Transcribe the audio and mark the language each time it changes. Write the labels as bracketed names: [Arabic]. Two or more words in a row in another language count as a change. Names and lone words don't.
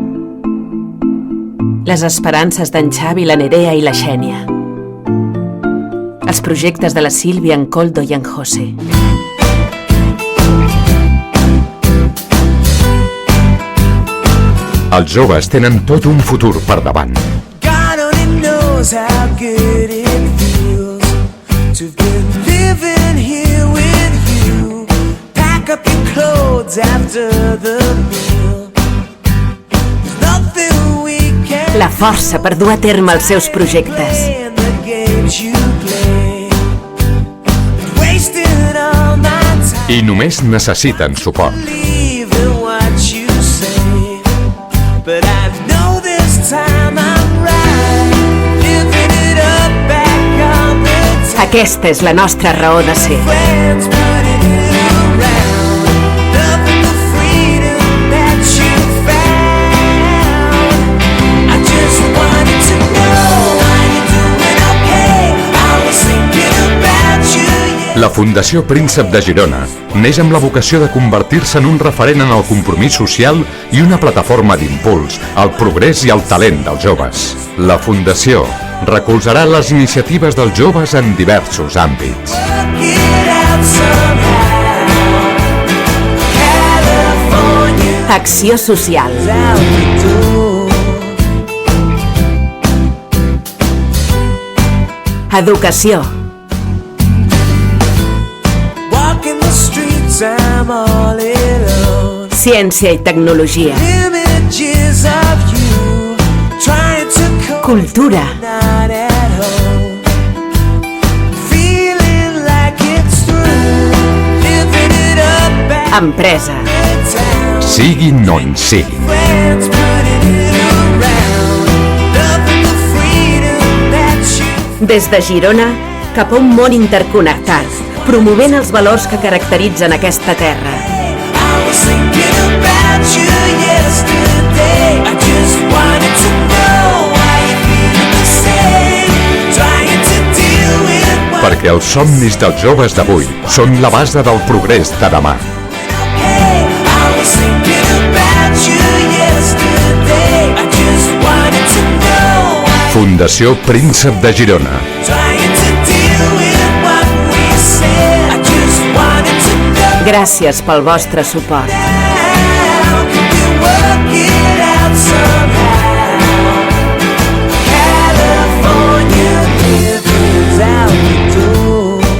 [Catalan] Les esperances d'en Xavi, la Nerea i la Xènia? Els projectes de la Sílvia, en Koldo i en José? Els joves tenen tot un futur per davant. [English] God only knows how good it feels to be living here with you. Pack up your clothes after the meal. There's nothing we can. [Catalan] La força per dur a terme els seus projectes. [English] The games you play. Wasting all my time. [Catalan] I només necessiten suport. [English] Believing what you say. But I know this time I'm right. Living it up back on the top. [Catalan] Aquesta és la nostra raó de ser. [English] Friends putting it around. Loving the freedom that you found. I just wanted to know, are you doing okay? I was thinking about you. [Catalan] La Fundació Príncep de Girona neix amb la vocació de convertir-se en un referent en el compromís social i una plataforma d'impuls al progrés i al talent dels joves. La Fundació recolzarà les iniciatives dels joves en diversos àmbits. [English] Work it out somehow. California [Catalan] Acció social. [English] out the door. [Catalan] Educació. [English] Walking the streets, I'm all alone. [Catalan] Ciència i tecnologia. [English] Images of you, trying to cope, [Catalan] Cultura. [English] not at home. Feeling like it's through, living it up back [Catalan] Empresa. [English] in town. [Catalan] Siguin on siguin. [English] Friends putting it around, loving the freedom that you. [Catalan] Des de Girona cap a un món interconnectat, promovent els valors que caracteritzen aquesta terra. [English] I was thinking about you yesterday. I just wanted to know why you feel the same. Trying to deal with what [Catalan] Perquè els somnis dels joves d'avui són la base del progrés de demà. [English] okay. I was thinking about you yesterday. I just wanted to know why [Catalan] Fundació Príncep de Girona. [English] trying to deal with what we said. I just wanted to know [Catalan] Gràcies pel vostre suport. [English] how can we work it out somehow. California living's out the door.